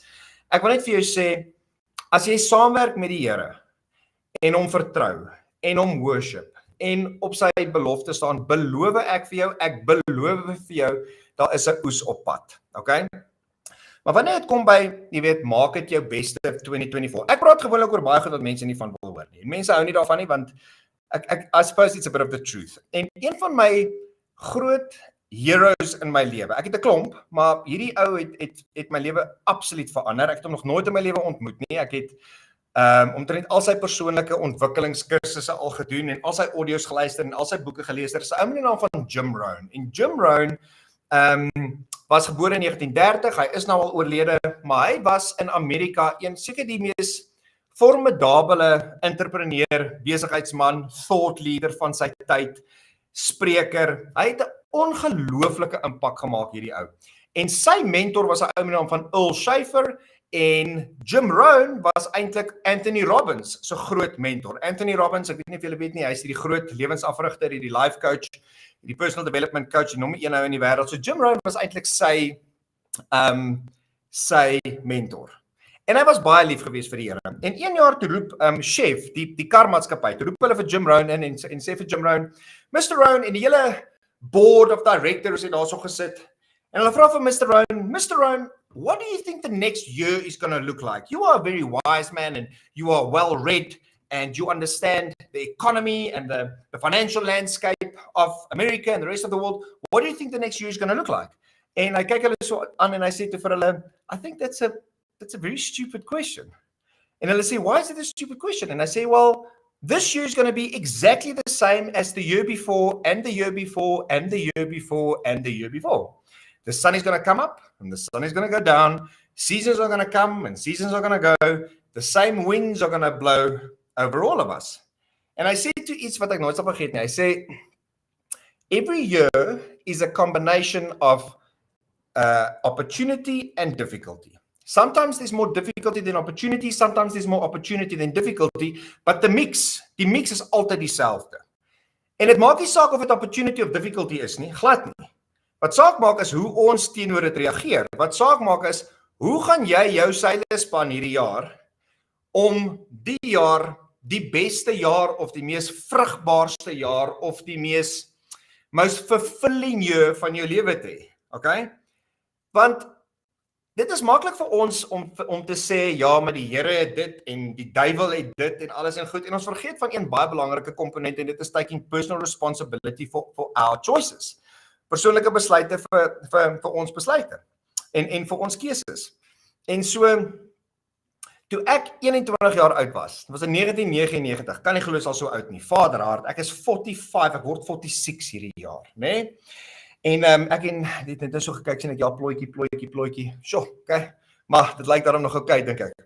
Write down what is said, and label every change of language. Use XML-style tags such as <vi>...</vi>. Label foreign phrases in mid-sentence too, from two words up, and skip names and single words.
<af>Ek wil net vir jou sê, as jy saamwerk met die Here, en hom vertrou, en hom worship, en op sy belofte staan, beloof ek beloof vir jou, daar is 'n oes op pad. Okay? Maar wanneer dit kom by, jy weet, maak dit jou beste 2024. Ek praat gewoonlik oor baie goed wat mense nie van wil hoor nie. Mense hou nie daarvan nie, want</af> <en>I suppose it's a bit of the truth.</en> <af>En een van my groot heroes in my lewe, ek het 'n klomp, maar hierdie ou het my lewe absoluut verander. Ek het hom nog nooit in my lewe ontmoet nie. Ek het omtrent al sy persoonlike ontwikkelingskursusse al gedoen, en al sy audio's geluister, en al sy boeke gelees. Daar is 'n ou met die naam van Jim Rohn. En Jim Rohn was gebore in 1930, hy is nou al oorlede, maar hy was in Amerika seker die mees formidabele entrepreneur, besigheidsman,</af> <en>thought leader</en> <af>van sy tyd, spreker. Hy het 'n ongelooflike impak gemaak, hierdie ou. En sy mentor was 'n ou met die naam van 𝗺𝗲𝗋𝗆, en Jim Rohn was eintlik Anthony Robbins se groot mentor. Anthony Robbins, ek weet nie of julle weet nie, hy is die groot lewensafrigter, die</af> <en>life coach,</en> <af>die</af> <en>personal development coach,</en> <af>die nommer 1 nou in die wêreld. So Jim Rohn was eintlik sy sy mentor. En hy was baie lief geweest vir die Here. En 1 jaar toe roep chef, die karmaatskappy, toe roep hulle vir Jim Rohn in en sê vir Jim Rohn, Mr. Rohn en die hele</af> <en>board of directors</en> <af>het daarso gesit. En hulle vra vir Mr.</af> <en>Rohn, what do you think the next year is going to look like? You are a very wise man and you are well read and you understand the economy and the financial landscape of America and the rest of the world. What do you think the next year is going to look like?</en> <af>En hy kyk hulle so aan en hy sê vir hulle,</af> <en>I think that's a very stupid question.</en> <af>And hulle sê,</af> <en>why is it a stupid question? And I say, well, this year is going to be exactly the same as the year before and the year before and the year before and the year before. The sun is going to come up and the sun is going to go down. Seasons are going to come and seasons are going to go. The same winds are going to blow over all of us. And I say to</en> <af>iets wat ek nooit sal vergeet nie.</af> <en>I say, every year is a combination of opportunity and difficulty. Sometimes there's more difficulty than opportunity, sometimes there's more opportunity than difficulty, but</en> <af>die mix is altyd dieselfde. En dit maak nie saak of dit opportunity of difficulty is nie, glad nie. Wat saak maak is hoe ons teenoor dit reageer. Wat saak maak is, hoe gaan jy jou seile span hierdie jaar, om die jaar, die beste jaar, of die mees vrugbaarste jaar, of die</af> <en>most fulfilling year</en> <af>van jou lewe te hê, okay? Want dit is maklik vir ons om te sê, ja, maar die Here het dit, en die duiwel het dit, en alles en goed, en ons vergeet van een baie belangrike komponent, en dit is</af> <en>taking personal responsibility for our choices.</en> <af>Persoonlike besluite vir ons besluite, en vir ons keuses. En so, toe ek 21 jaar oud was, dit was in 1999, kan nie glo is al so oud nie, vaderhart, ek is 45, ek word 46 hierdie jaar, né? En ek het net so gekyk, sien ek, ja, plooitjie, sjo, okay, maar dit lyk daarom nog okay, dink ek.</af>